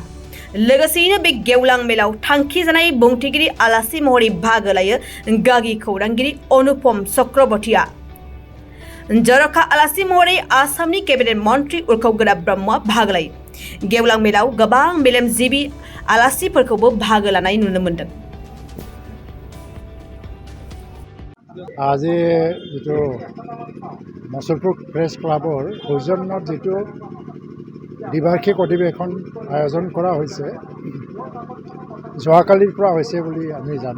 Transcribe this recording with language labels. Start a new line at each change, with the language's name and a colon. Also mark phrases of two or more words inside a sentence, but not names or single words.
Bodo: लोगोसेयैनो बे गेवलां मेलाव थांखि जानाय बुंथिगिरि आलासि महरै बाहागो लायो गागि खौरांगिरि अनुपम चक्रवर्तीआ। जर'खा आलासि महरै आसामनि केबिनेट मन्त्रि उर्खाव ब्रह्मआ बाहागो लायो। गेवलां मेलाव गोबां मेलेमजिबि आलासिफोरखौबो बाहागो लानाय नुनो मोन्दों।
Assamese: আজি যিটো মসলপুৰ প্ৰেছ ক্লাবৰ সৌজন্যত যিটো দ্বিবাৰ্ষিক অধিৱেশন আয়োজন কৰা হৈছে, যোৱাকালিৰ পৰা হৈছে বুলি আমি জানো।